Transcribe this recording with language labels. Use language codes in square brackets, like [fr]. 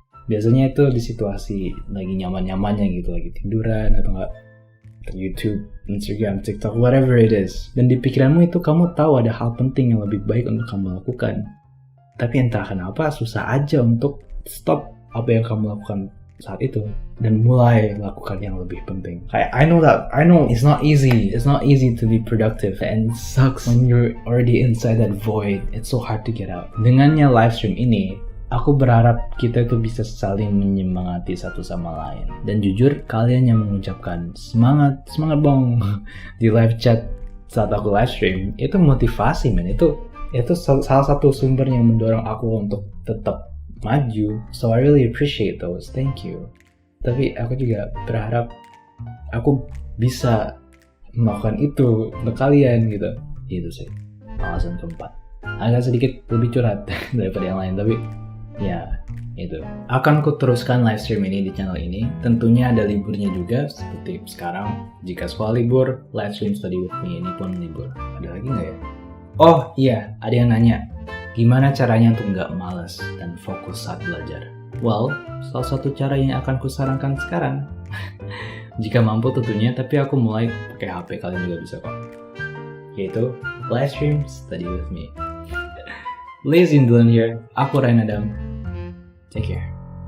[id] Biasanya itu di situasi lagi nyaman-nyamannya gitu, lagi tiduran atau enggak YouTube, Instagram, TikTok, [en] whatever it is. [id] Dan di pikiranmu itu kamu tahu ada hal penting yang lebih baik untuk kamu lakukan. Tapi entah kenapa susah aja untuk stop apa yang kamu lakukan saat itu dan mulai lakukan yang lebih penting. [en] I know it's not easy. It's not easy to be productive and it sucks when you're already inside that void. It's so hard to get out. [id] Dengannya live stream ini, aku berharap kita itu bisa saling menyemangati satu sama lain. Dan jujur, kalian yang mengucapkan semangat bong di live chat saat aku live stream, itu motivasi men. Itu salah satu sumber yang mendorong aku untuk tetap maju. [en] So I really appreciate those. Thank you. [id] Tapi aku juga berharap aku bisa melakukan itu untuk kalian gitu. Itu sih alasan keempat. Agak sedikit lebih curhat daripada yang lain, tapi ya, itu. Akan ku teruskan live stream ini di channel ini. Tentunya ada liburnya juga, seperti sekarang. Jika sekolah libur, live stream study with me ini pun libur. Ada lagi nggak ya? Oh iya, ada yang nanya. Gimana caranya untuk nggak malas dan fokus saat belajar? Well, salah satu cara yang akan kusarankan sekarang. Jika mampu tentunya, tapi aku mulai pakai HP, kalian juga bisa kok. Yaitu, live stream study with me. [en] Lazy Dylan here. [id] Aku Ryan Adam. [en] Take care.